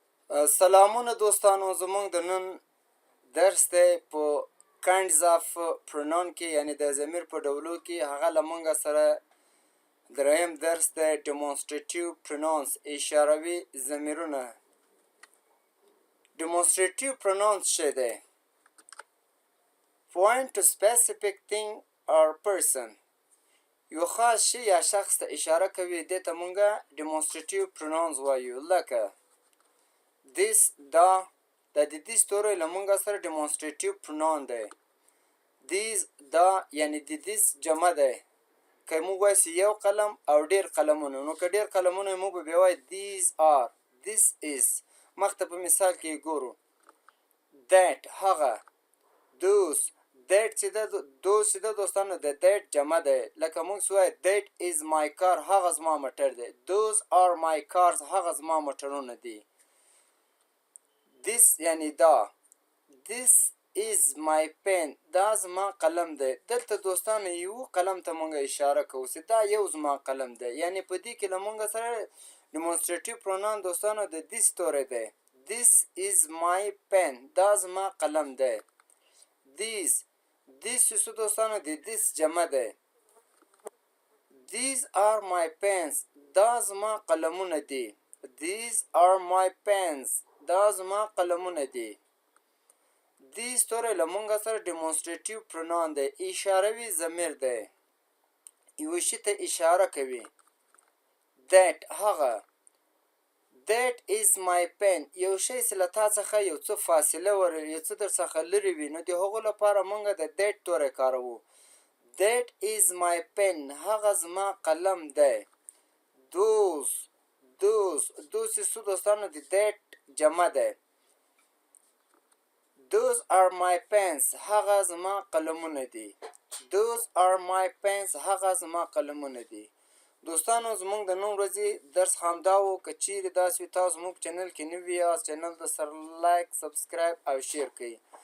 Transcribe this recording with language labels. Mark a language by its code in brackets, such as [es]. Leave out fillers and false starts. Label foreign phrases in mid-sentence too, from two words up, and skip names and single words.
[ps] سلامونه دوستانو، زموږ د نن درس دی په [en] kinds of pronoun [ps] کې، یعنی د ضمیر په ډولو کې. هغه له موږ سره دریم درس دی [en] demonstrative pronouns، [ps] اشاروي ضمیرونه. [en] demonstrative pronouns [ps] څه دی؟ [en] point to specific thing or person، [ps] یو خاص شی یا شخص ته اشاره کوي، دې ته موږ [en] demonstrative pronouns [ps] وایو. لکه this، دا، د دې ستوری له موږ سره [en] demonstrative pronoun [ps] دی. [en] these، [ps] دا یعنی د دې جمع دی. که موږ وایو یو قلم او ډیر قلمونه، نو که ډیر قلمونه موږ به وایو [en] these are، this is. [ps] مخته په مثال کې ګورو that، هغه، those، that چې ده، those چې ده دوستانو د that جمع دی. [en] لکه موږ وایو that is my car، [ps] هغه زما موټر دی. [en] those are my cars، [ps] هغه زما موټرونه دي. [en] this [ps] یعنی دا، [en] this is my pen، [ps] دا زما قلم دی. دلته دوستانو یو قلم ته مونږ اشاره کوو چې دا یو زما قلم دی، یعنی په دې کې له مونږ سره [en] demonstrative pronoun [ps] دوستانو د this ستوری دی. [en] this is my pen، [ps] دا زما قلم دی. these چې څه دوستانو د this جمع دی. [en] these are my pens، [ps] دا زما قلمونه دي. [en] these are my pens، [ps] دا زما قلمونه دي. دې ستوری له موږ سره [en] demonstrative pronoun [ps] دی، اشاروي ضمیر دی. یو شي ته اشاره کوي. [en] that، هغه، that is my pen، [ps] یو شی چې له تا څخه یو څه فاصله ولري، یو څه در څخه لرې وي، نو د هغو لپاره موږ د that توری کاروو. [en] that is my pen، [ps] هغه زما قلم دی. those چې څه دوستانو د that جمع دی. [en] those are my pens، [ps] هغه زما قلمونه دي. [en] those are my pens، [ps] هغه زما قلمونه دي. دوستانو زموږ د نن ورځې درس همدا و. که چیرې داسې وي تاسو زموږ چینل کې نوي یاست، چینل ته سره لایک، سبسکرایب او شیر کړئ.